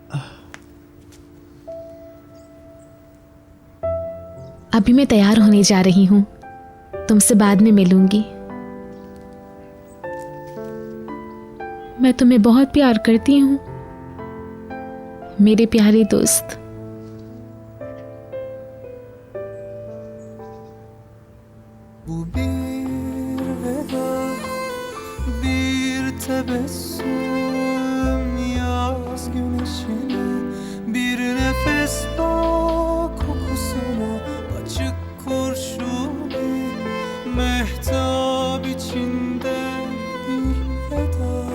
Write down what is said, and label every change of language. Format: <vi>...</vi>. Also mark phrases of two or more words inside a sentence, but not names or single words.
<hi>अभी मैं तैयार होने जा रही हूँ, तुमसे बाद में मिलूंगी। मैं तुम्हें बहुत प्यार करती हूँ मेरे प्यारे दोस्त।</hi> <tr>Bu bir veda, bir tebessüm yaz güneşine, bir nefes bak kokusuna, açık kurşun mehtap içinde bir veda.</tr>